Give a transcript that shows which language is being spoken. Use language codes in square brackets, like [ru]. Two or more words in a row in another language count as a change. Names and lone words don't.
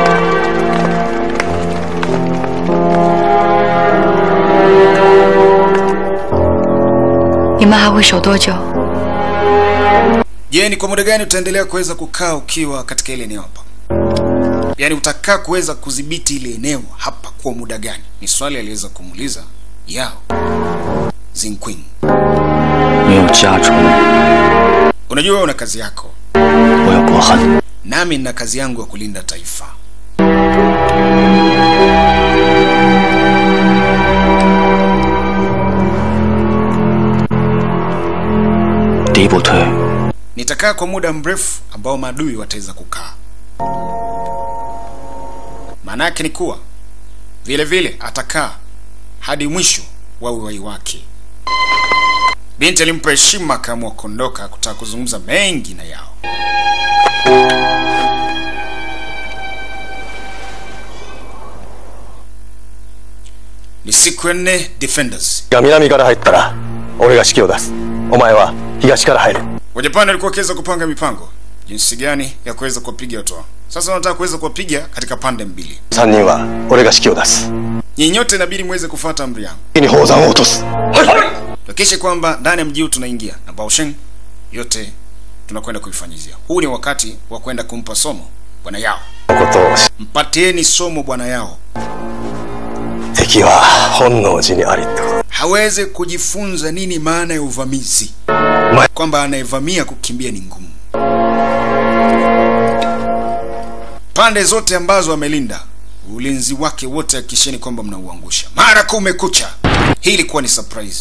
[sw] Je, ni kwa muda gani utaendelea kuweza kukaa ukiwa katika ile eneo hapa? Yaani utakaa kuweza kudhibiti ile eneo hapa kwa muda gani? Ni swali aliweza kumuuliza Yao Zinqing. [zh] 你有家族， [sw] Unajua wewe una kazi yako. [zh] 我有国恨。 [sw] Nami nina kazi yangu ya kulinda taifa. [zh] 敌不退， [sw] Nitakaa kwa muda mrefu ambao maadui wataweza kukaa. Maana yake ni kuwa vile vile atakaa hadi mwisho wa uhai wake. Binti alimpa heshima kama kuondoka kutaka kuzungumza mengi na Yao. Ni siku ya 4 Defenders. [ja] 南から入ったら俺が指揮を出す。お前は東から入る。 [sw] Wajapani walikuwa wakiweza kupanga mipango jinsi gani ya kuweza kuwapiga watu wao. Sasa wanataka kuweza kuwapiga katika pande mbili. [ja] 3 人は俺が指揮を出す。 [sw] Nyinyi nyote inabidi muweze kufuata amri yangu. [ja] に宝山を落とす。 [sw] Hakikisha kwamba ndani ya mji tunaingia na Baoshen yote tunakwenda kuifanyizia. Huu ni wakati wa kwenda kumpa somo bwana Yao. [ja] ことを [sw] Mpatieni somo bwana Yao. [ja] 敵は本能寺にありってこと。 [sw] Haweze kujifunza nini maana ya uvamizi. Kwamba anayevamia kukimbia ni ngumu. Pande zote ambazo amelinda ulinzi wake wote hakikisheni kwamba mnauangusha. Mara kumekucha. Hii ilikuwa ni surprise.